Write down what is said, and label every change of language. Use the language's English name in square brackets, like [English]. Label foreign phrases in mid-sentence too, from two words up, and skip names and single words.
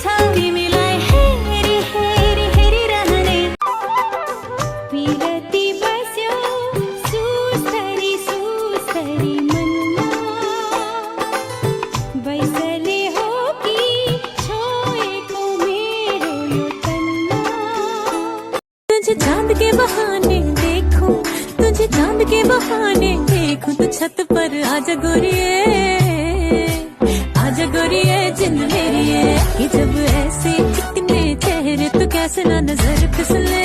[Nepali] तिमीलाई हेरी हेरी हेरी रहने विरती बस्यो सुस्तरी सुस्तरी मनमा, बैसले हो कि छोएको मेरो यो तनमा। [Hindi] तुझे चांद के बहाने देखूं, तुझे चांद के बहाने देखूं, तो छत पर आजा गोरिए, आजा गोरिए जिंद मेरी है। कि जब ऐसे कितने चेहरे तो कैसे ना नजर फिसले।